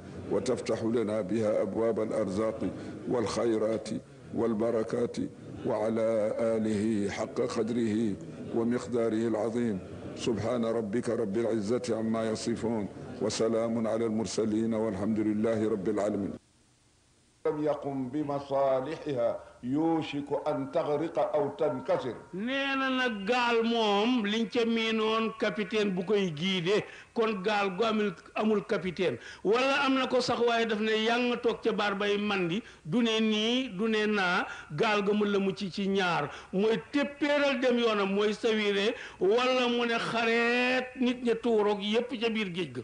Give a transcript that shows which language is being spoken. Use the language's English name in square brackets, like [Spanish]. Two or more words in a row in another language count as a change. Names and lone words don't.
[Arabic] وتفتح لنا بها أبواب الأرزاق والخيرات والبركات وعلى آله حق قدره ومقداره العظيم سبحان ربك رب العزة عما يصفون وسلام على المرسلين والحمد لله رب العالمين لم يقم بمصالحها يوشك أن تغرق أو تنكسر [Wolof] neena nag gaal moom liñ ca miinoon capitaine bu koy giide kon gaal gu amul capitaine wala am na ko sax waaye daf ne yang toog ca baar bay mandi du ne nii du ne naa gaal ga mu la mu ci ñaar mooy téppéeral dem yoonam mooy sawire wala mu ne xareet nit ña tuuroog yépp ca biir géej ga